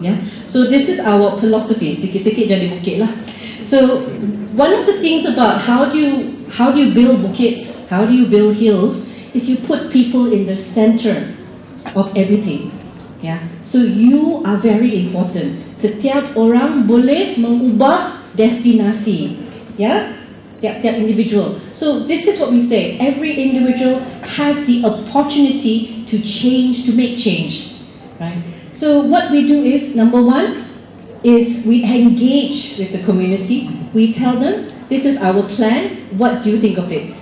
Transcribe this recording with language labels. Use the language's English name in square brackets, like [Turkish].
[English] Yeah, so this is our philosophy. [Malay] Sikit-sikit jadi bukit lah. [English] So one of the things about how do you build bukits, how do you build hills, is you put people in the center of everything. Yeah, so you are very important. [Malay] Setiap orang boleh mengubah destinasi. [English] Yeah, [Malay] tiap-tiap [English] individual. So this is what we say. Every individual has the opportunity to change, to make change. Right? So what we do is, number one, is we engage with the community. We tell them, this is our plan, what do you think of it?